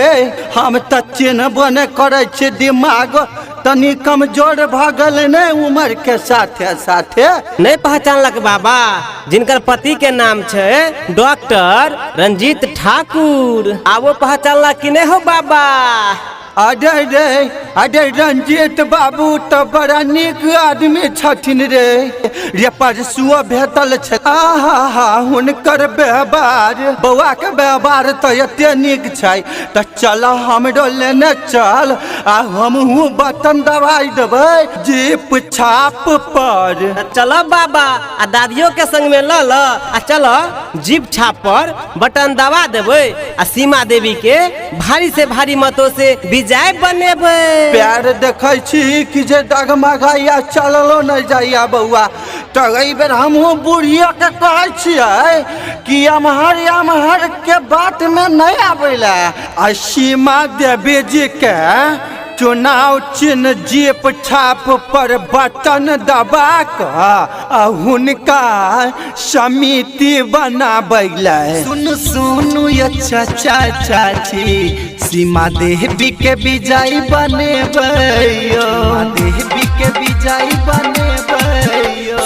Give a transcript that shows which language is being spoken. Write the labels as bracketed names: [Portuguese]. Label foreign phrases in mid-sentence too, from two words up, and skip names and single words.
[Maithili] हम तो चिन्हबो नहीं करे छे दिमाग तनी कमजोर भगल ने उम्र के साथे साथे। नहीं पहचानलक बाबा जिनकर पति के नाम छे डॉक्टर रंजीत ठाकुर। आवो पहचानला कि नहीं हो बाबा। अजय रंजीत बाबू तो बड़ा निक आदमी छथिन रे परसुओ भेटल छै। आहा हुनकर व्यवहार बउआ के व्यवहार तो एते निक छै। तो चलो हमरो लेने चल आ हमहू बटन दबाई देबै जीप छाप पर। चलो बाबा आ दादियों के संग में ल आ चलो जीप छाप पर बटन दबा देबै आ सीमा देवी के भारी से भारी मतों से विजय बनेबै। प्यार देखै छी कि जे डगमगाइया चललो नहीं जाइया बउआ। तो एहि बेर हमहू बुढ़िया के कहै छियै कि अमहर के बात में नहीं आबेला। आ सीमा देवी जी के चुनाव चिन्ह जीप छाप पर बटन दबा कर हुनका समिति बनाबैला। सुनु ये चाचा चाची सीमा देवी के विजयी बनेबैयो देवी के विजयी बनेबैयो।